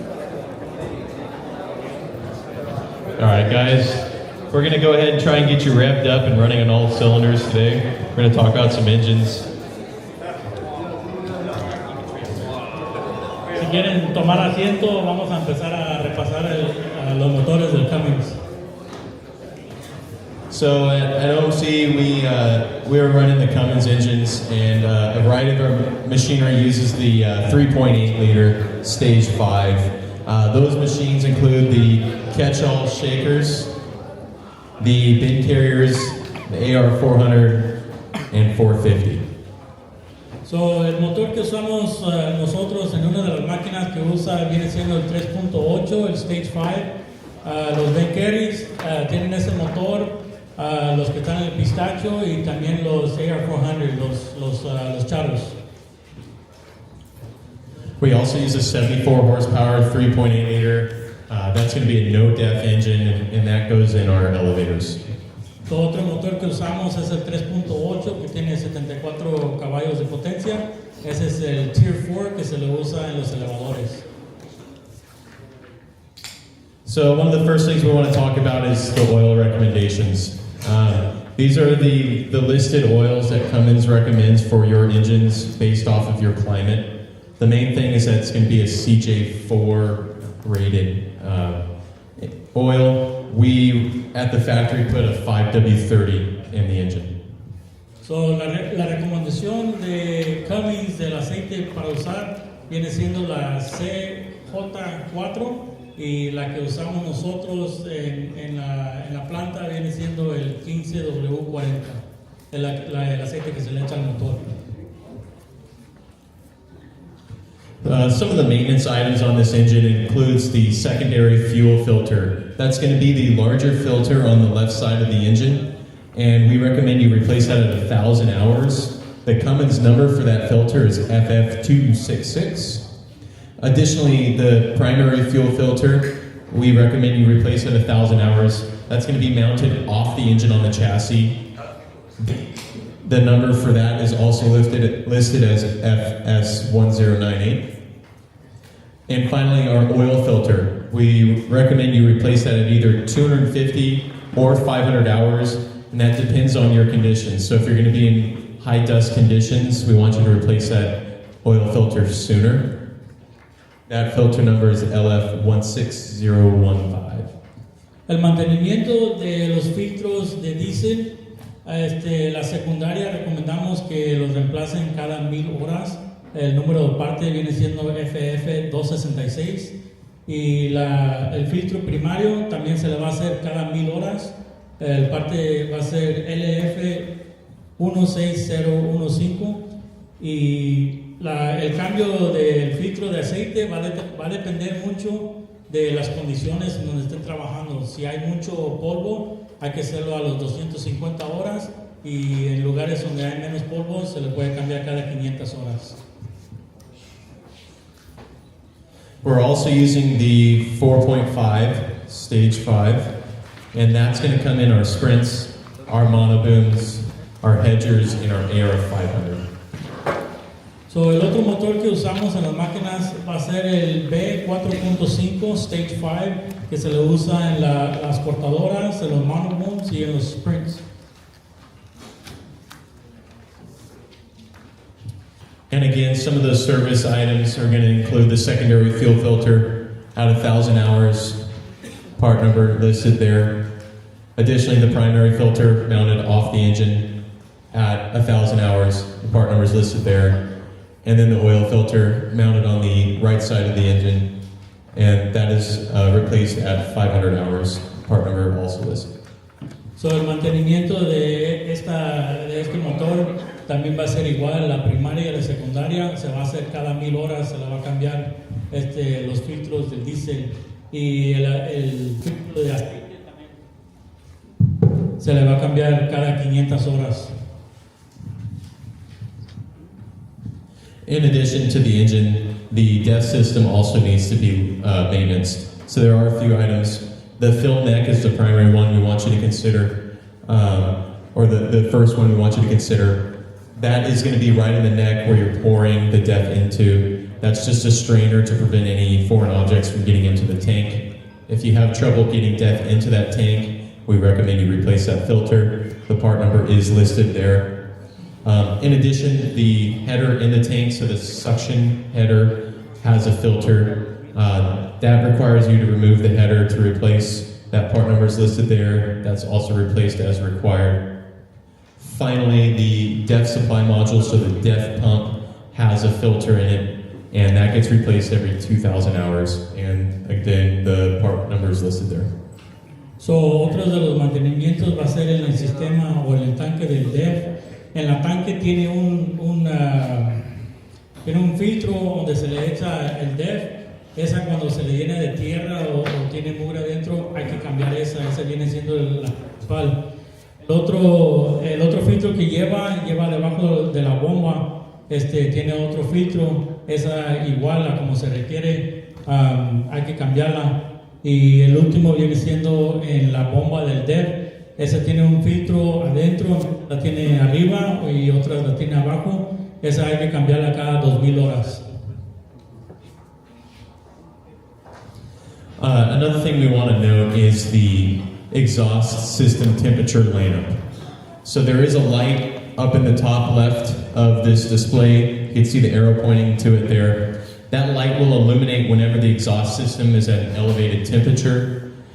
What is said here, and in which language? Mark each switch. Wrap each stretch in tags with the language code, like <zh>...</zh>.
<en>All right, guys, we're going to go ahead and try and get you revved up and running on all cylinders today. We're going to talk about some engines.</en> <es>Si quieren tomar asiento, vamos a empezar a repasar los motores del Cummins.</es> <en>So at OMC, we are running the Cummins engines, and a variety of our machinery uses the 3.8 liter stage 5. Those machines include the catch-all shakers, the bin carriers, the AR 400 and 450.</en> <es>So, el motor que usamos nosotros en una de las máquinas que usa viene siendo el 3.8, el Stage 5. Los bin carriers tienen ese motor, los que están en el pistacho y también los AR 400, los charros.</es> <en>We also use a 74 horsepower 3.8 liter. That's going to be a no-def engine, and that goes in our elevators.</en> <es>Otro motor que usamos es el 3.8 que tiene 74 caballos de potencia. Ese es el Tier 4 que se lo usa en los elevadores.</es> <en>So one of the first things we want to talk about is the oil recommendations. These are the listed oils that Cummins recommends for your engines based off of your climate. The main thing is that it's going to be a CJ4 rated oil. We, at the factory, put a 5W30 in the engine.</en> <es>So, la recomendación de Cummins del aceite para usar viene siendo la CJ4 y la que usamos nosotros en la planta viene siendo el 15W40, el aceite que se le echa al motor.</es> <en>Some of the maintenance items on this engine includes the secondary fuel filter. That's going to be the larger filter on the left side of the engine, and we recommend you replace that at 1,000 hours. The Cummins number for that filter is FF266. Additionally, the primary fuel filter we recommend you replace at 1,000 hours. That's going to be mounted off the engine on the chassis. The number for that is also listed as FS1098. And finally, our oil filter. We recommend you replace that at either 250 or 500 hours, and that depends on your conditions. So if you're going to be in high dust conditions, we want you to replace that oil filter sooner. That filter number is LF16015.</en> <es>El mantenimiento de los filtros de diésel, la secundaria recomendamos que los reemplacen cada 1000 horas. El número de parte viene siendo FF266 y el filtro primario también se le va a hacer cada 1000 horas. El parte va a ser LF16015 y el cambio del filtro de aceite va a depender mucho de las condiciones en donde estén trabajando. Si hay mucho polvo, hay que hacerlo a los 250 horas y en lugares donde hay menos polvo se le puede cambiar cada 500 horas.</es> <en>We're also using the 4.5, stage 5, and that's going to come in our sprints, our monobooms, our hedgers, and our AR500.</en> <es>So, el otro motor que usamos en las máquinas va a ser el B4.5 Stage 5, que se le usa en las cortadoras, en los monobooms y en los sprints.</es> <en>And again, some of those service items are going to include the secondary fuel filter at 1,000 hours, part number listed there. Additionally, the primary filter mounted off the engine at 1,000 hours, the part number is listed there. And then the oil filter mounted on the right side of the engine, and that is replaced at 500 hours, part number also listed.</en> <es>So, el mantenimiento de este motor también va a ser igual, la primaria y la secundaria se va a hacer cada 1000 horas, se le va a cambiar los filtros del diésel y el filtro de aceite también se le va a cambiar cada 500 horas.</es> <en>In addition to the engine, the DEF system also needs to be maintenance. So there are a few items. The fill neck is the primary one we want you to consider, or the first one we want you to consider. That is going to be right in the neck where you're pouring the DEF into. That's just a strainer to prevent any foreign objects from getting into the tank. If you have trouble getting DEF into that tank, we recommend you replace that filter. The part number is listed there. In addition, the header in the tank, so the suction header has a filter. That requires you to remove the header to replace. That part number is listed there. That's also replaced as required. Finally, the DEF supply module, so the DEF pump has a filter in it, and that gets replaced every 2,000 hours. And again, the part number is listed there.</en> <es>So, otro de los mantenimientos va a ser en el sistema o en el tanque del DEF. En la tanque tiene un filtro donde se le echa el DEF. Esa cuando se le llena de tierra o tiene mugre adentro, hay que cambiar esa viene siendo la principal. El otro filtro que lleva debajo de la bomba, tiene otro filtro, esa igual a como se requiere, hay que cambiarla. Y el último viene siendo en la bomba del DEF. Esa tiene un filtro adentro, la tiene arriba y otra la tiene abajo. Esa hay que cambiarla cada 2000 horas.</es> <en>Another thing we want to note is the exhaust system temperature lamp. So there is a light up in the top left of this display. You can see the arrow pointing to it there. That light will illuminate whenever the exhaust system is at an elevated temperature.</en>